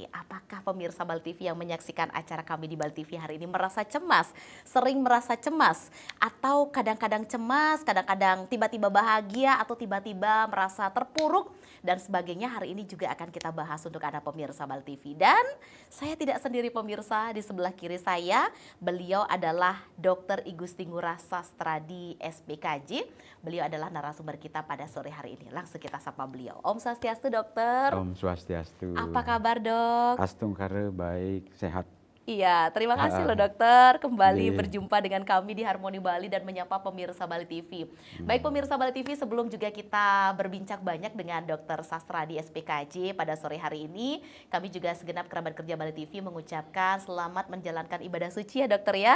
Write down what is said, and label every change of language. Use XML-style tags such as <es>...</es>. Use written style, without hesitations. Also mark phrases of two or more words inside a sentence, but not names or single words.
<id>Apakah pemirsa Bali TV yang menyaksikan acara kami di Bali TV hari ini merasa cemas, sering merasa cemas, atau kadang-kadang cemas, kadang-kadang tiba-tiba bahagia, atau tiba-tiba merasa terpuruk, dan sebagainya. Hari ini juga akan kita bahas untuk Anda pemirsa Bali TV. Dan saya tidak sendiri pemirsa, di sebelah kiri saya, beliau adalah Dr. Igusti Ngurah Sastradi SPKJ. Beliau adalah narasumber kita pada sore hari ini. Langsung kita sapa beliau. Om Swastiastu dokter. Om Swastiastu. Apa kabar dok? Astungkare baik, sehat. Iya, terima kasih loh dokter kembali Iya. berjumpa dengan kami di Harmoni Bali dan menyapa pemirsa Bali TV. Baik pemirsa Bali TV, sebelum juga kita berbincang banyak dengan Dr. Sastradi SPKJ pada sore hari ini, kami juga segenap kerabat kerja Bali TV mengucapkan selamat menjalankan ibadah suci ya dokter ya.</id>